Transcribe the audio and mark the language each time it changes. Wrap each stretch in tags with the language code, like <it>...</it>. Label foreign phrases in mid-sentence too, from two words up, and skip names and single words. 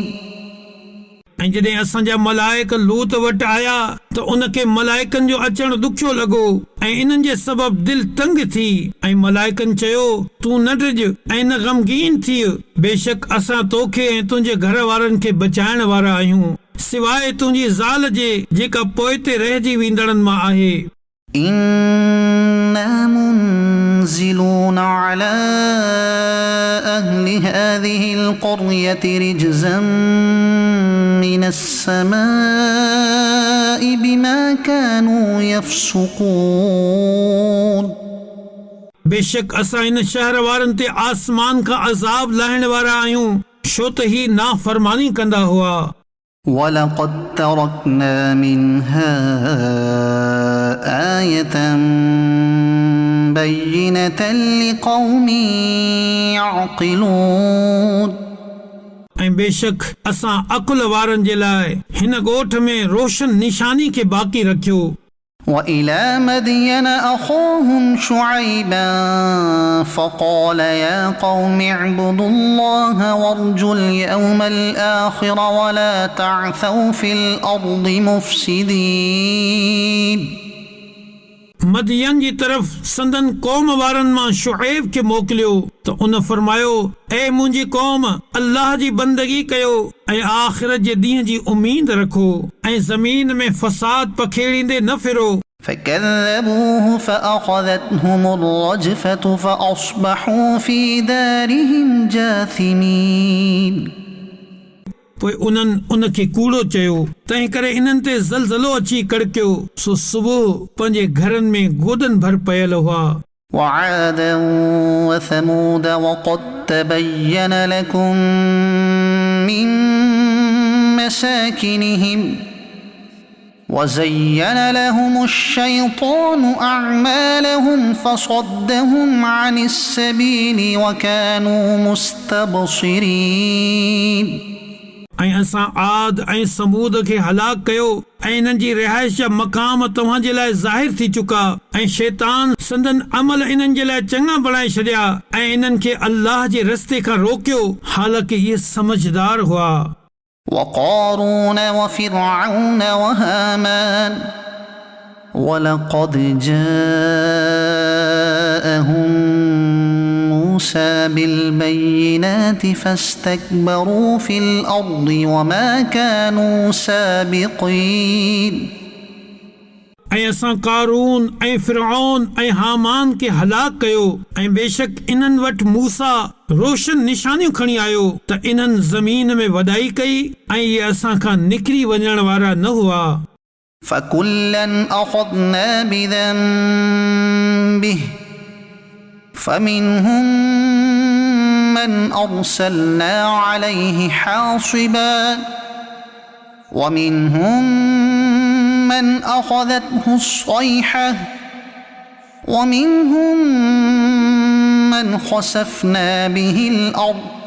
<sd>ऐं जॾहिं असांजा मलाइक लूत वटि आया त उनखे मलाइकनि जो अचणु ॾुखियो लॻो ऐं इन्हनि जे सबबु दिलि तंग थी ऐं मलाइकनि चयो तूं न ड्रिज ऐं न ग़मगीन थी बेशक असां तोखे ऐं तुंहिंजे घर वारनि खे बचाइण वारा आहियूं सवाइ तुंहिंजी ज़ाल जे जेका पोइ ते रहिजी वेंदड़नि मां आहे</sd> <ar>إنا منزلون على أهل هذه القرية رجزا من السماء بما كانوا يفسقون</ar> <sd>बेशक असां इन शहर वारनि ते आसमान खां अज़ाब लाहिण वारा आहियूं छो त ही नाफ़रमानी कंदा हुआ</sd> <ar>ولقد تركنا منها آية بينة لقوم يعقلون</ar> <sd>ऐं बेशक असां अकुल वारनि जे लाइ हिन ॻोठ में रोशन निशानी खे बाक़ी रखियो</sd> <ar>وإلى مدين أخاهم شعيبا فقال يا قوم اعبدوا الله وارجوا اليوم الآخر ولا تعثوا في الأرض مفسدين</ar> <sd>मदियन जी तरफ़ संदन क़ौम वारनि मां शुएब खे मोकिलियो त उन फरमायो, ऐ मुंहिंजी क़ौम, अल्लाह जी बंदगी कयो ऐं आख़िरत जे ॾींहं जी उम्मीद रखो ऐं ज़मीन में फ़साद पखेड़ींदे न फिरो।</sd> <ar>فكذبوه فأخذتهم الرجفة فأصبحوا في دارهم جاثمين</ar> <sd>पोइ उन्हनि उनखे कूड़ो चयो, तंहिं करे इन्हनि ते ज़लज़लो अची कड़कियो, सो सुबुह पंहिंजे घरनि में गोदनि भर पयल हुआ।</sd> <ar>وعادا وثمود وقد تبين لكم من مساكنهم وزين لهم الشيطان أعمالهم فصدهم عن السبيل وكانوا مستبصرين</ar> <sd>ऐं असां आद ऐं समूद खे हलाक कयो ऐं इन्हनि जी रिहाइश जा मक़ाम तव्हां जे लाइ ज़ाहिर थी चुका ऐं शैतान संदन अमल इन्हनि जे लाइ चङा बणाए छॾिया ऐं इन्हनि खे अल्लाह जे रस्ते खां रोकियो, हालांकि इहे समझदार हुआ।</sd> <ar>وقارون وفرعون وهامان ولقد جاءهم موسى بالبينات فاستكبروا في الأرض وما كانوا سابقين</ar> <sd>ऐं असां कारून ऐं फिरऔन ऐं हामान खे हलाक कयो ऐं बेशक इन्हनि वटि मूसा रोशन निशानियूं खणी आयो त इन्हनि ज़मीन में वॾाई कई ऐं इहे असां खां निकिरी वञण वारा न हुआ।</sd> <ar>فكلا أخذنا بذنبه فمنهم من أرسلنا عليه حاصبا ومنهم من أخذته الصيحة ومنهم من خسفنا به الأرض</ar>